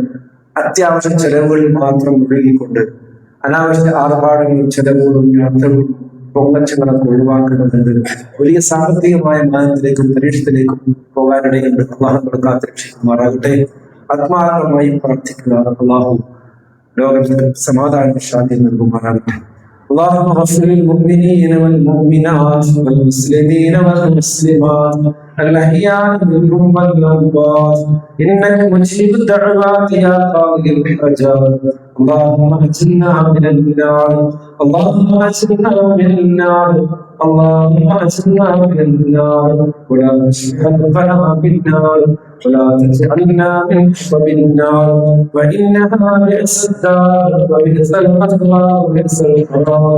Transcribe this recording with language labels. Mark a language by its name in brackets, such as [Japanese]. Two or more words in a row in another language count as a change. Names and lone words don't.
[Malayalam] അത്യാവശ്യ ചെലവുകളിൽ മാത്രം മുഴുകിക്കൊണ്ട് അനാവശ്യ ആർഭാടങ്ങളും ചെലവുകളും യാത്രകളും പൊങ്ങച്ചങ്ങളൊക്കെ ഒഴിവാക്കേണ്ടതുണ്ട്. വലിയ സാമ്പത്തികമായ മാനത്തിലേക്കും പരീക്ഷത്തിലേക്കും പോകാനിടയുണ്ട്. അള്ളാഹു കാത്തുരക്ഷിക്കുമാറാകട്ടെ. ആത്മാർത്ഥമായി പ്രാർത്ഥിക്കുക. അള്ളാഹു ലോകത്തിൽ സമാധാന ശാന്തി നൽകുമാറാകട്ടെ. [Arabic] اللهم اغفر للمؤمنين والمؤمنات والمسلمين والمسلمات الأحياء منهم والأموات إنك مجيب الدعوات يا قاضي الحاجات. اللهم أجرنا من النار، اللهم أجرنا من النار، اللهم أجرنا من النار ولا تشفع الظلم بالنار ولا تجعلنا من حطب النار وإنها بئس الدار وبئس المثوى وبئس القرار.